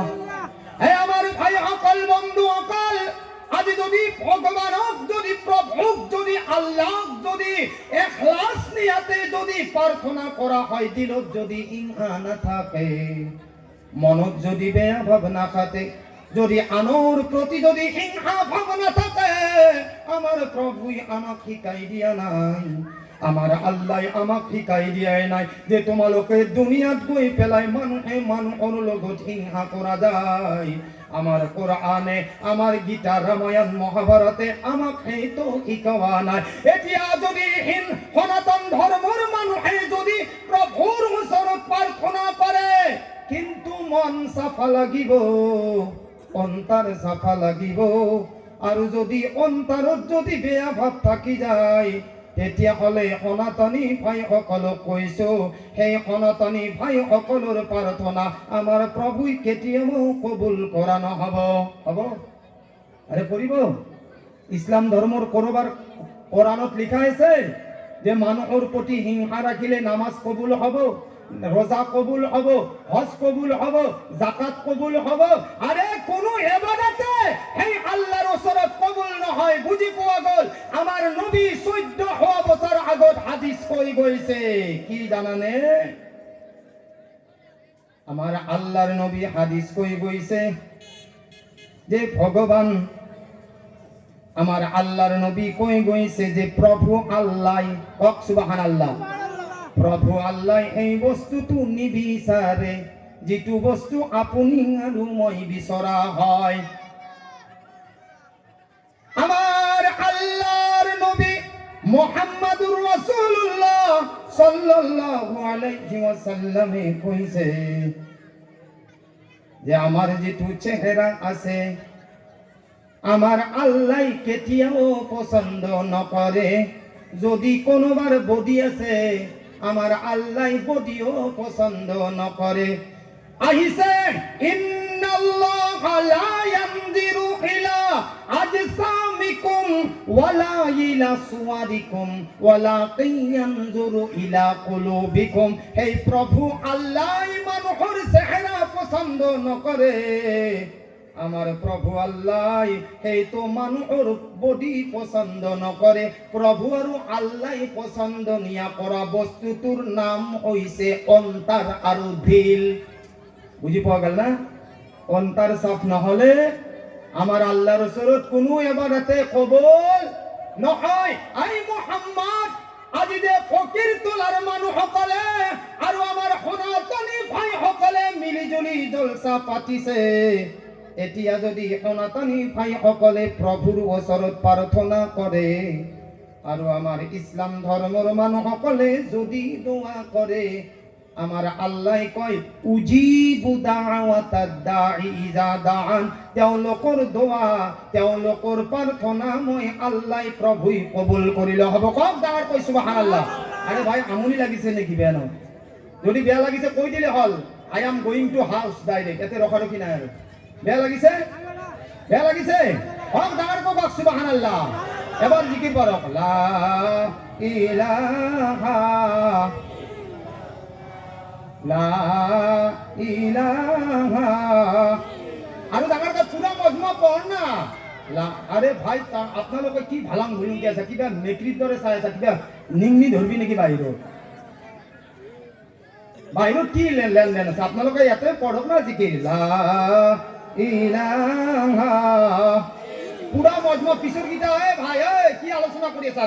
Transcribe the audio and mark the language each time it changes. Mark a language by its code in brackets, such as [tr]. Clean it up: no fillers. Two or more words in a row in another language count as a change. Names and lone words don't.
[as] হে আমাৰ ভাই সকল, বন্ধু সকল, আজি যদি ভগৱানক, যদি প্ৰভুক, যদি আল্লাহক যদি এখলাস নিয়াতে যদি প্ৰাৰ্থনা কৰা হয়, দিলত যদি হিংসা নাথাকে, মনত যদি বেয়া ভাৱ নাথাকে, যদি আনৰ প্রতি যদি হিংসা ভাব না থাকে, আমার প্রভুই আমাক শিকাই দিয়া নাই, আমার আল্লাহ আমাক শিকাই দিয়াই নাই যে তোমালোকে দুনিয়াত গৈ পেলাই মানুহে মানুহৰ লগত হিংসা কৰা যায়। আমার কোরআনে, আমার গীতা, রামায়ণ, মহাভারতে আমাক সেইটো শিকোৱা নাই। এতিয়া যদি সনাতন ধৰ্মৰ মানুহে যদি প্ৰভুৰ ওচৰত প্ৰাৰ্থনা কৰে, কিন্তু মন চাফা লাগিব, অন্তার চাফা লাগিব, আৰু যদি অন্তাৰত যদি বেয়া ভাব থাকি যায়, তেতিয়াহ'লে সনাতনী ভাইসকলক কৈছো, সেই সনাতনী ভাইসকলৰ প্ৰাৰ্থনা আমাৰ প্ৰভুই কেতিয়াও কবুল কৰা নহ'ব। হ'ব? আরে কৰিব? ইছলাম ধৰ্মৰ কৰবাৰ কোরআনত লিখা আছে যে মানুহৰ প্ৰতি হিংসা ৰাখিলে নামাজ কবুল হ'ব, রোজা কবুল হব, হজ কবুল হব, জাকাত কবুল হব? আরে কোনো ইবাদতে এই আল্লাহর ওচৰত কবুল নহয়। বুজি পোৱা গ'ল? আমাৰ নবী 1400 বছৰ আগত হাদিস কৈ গৈছে, কি জানানে? আমাৰ আল্লাহৰ নবী হাদিস কৈ গৈছে যে ভগবান, আমার আল্লাহর নবী কৈ গৈছে যে প্রভু আল্লাহ, কক সুবহানাল্লাহ, প্রভু আল্লাহ এই বস্তুটো নিবিচাৰে যিটো বস্তু আপুনি আৰু মই বিচৰা হয়। আমার আল্লাহর নবী [ar] محمد رسول الله صلى الله عليه وسلم [as] কইছে যে আমার যেটো চেহারা আছে আমার আল্লাহ কেতিয়াও পছন্দ নকৰে। যদি কোনোবাৰ বডি আছে আমার আল্লাহ বডিও পছন্দ নকৰে। [ar] আহিছে إن الله لا ينظر إلى أجسامكم ولا إلى صوركم ولكن ينظر إلى قلوبكم. [as] এই প্রভু আল্লাহ মানুহৰ চেহারা পছন্দ নকৰে। আমার প্রভু আল্লাহ এই তো মানুহৰ বডি পছন্দ নকৰে। প্রভু আৰু আল্লাহ পছন্দ নিয়া কৰা বস্তুটোৰ নাম হৈছে অন্তাৰ আৰু দিল। বুজি পোৱা গ'ল না? অন্তাৰ সাফ নহলে আমার আল্লাহর ওচৰত কোনো এবাৰতে কবুল নহয়। আই মুহাম্মদ, আজি যে ফকিৰ তোলাৰ মানুহসকলে আৰু আমাৰ সনাতনী ভাইসকলে মিলিজুলি জলসা পাতিছে, এতিয়া যদি সনাতনী ভাইসকলে প্ৰভুৰ ওচৰত প্ৰাৰ্থনা কৰে আৰু আমাৰ ইছলাম ধৰ্মৰ মানুহসকলে যদি দোয়া কৰে, আমার আল্লাহ কয় [ar] أجيب دعوة الداع إذا دعان. [as] তেওঁলোকৰ দোয়া, তেওঁলোকৰ প্ৰাৰ্থনা মই আল্লাহ প্ৰভুই কবুল কৰিলে হ'ব। কক ডাঙৰ কৈ সুবহানাল্লাহ। আরে ভাই আমনি লাগিছে নেকি? বেয়া নহয়। যদি বেয়া লাগিছে কৈ দিলে হল, [en] I am going to house direct, [as] এতে ৰখাৰখি নাই আৰু। বেয়া লাগিছে? বেয়া লাগিছে? হক ডাঙৰ কক সুবহানাল্লাহ। এবার জিকির কৰক, [ar] لا إله لا إله. [as] আৰু ডাঙৰ কক পুৰা মজমা পঢ় না। আরে ভাই আপোনালোকে কি ভালাং ভুলুংকে আছে? কিবা মেকৰিৰ দৰে চাই আছে? কিবা নিংনি ধৰবি নেকি বাহিৰত? বাহিৰত কি লেনদেন আছে? আপোনালোকে ইয়াতে পঢ়ক না জিকিৰ, [ar] لا إله. [as] পুরা মজমা পিছৰ গীতা। ভাই কি আলোচনা কৰি আছা?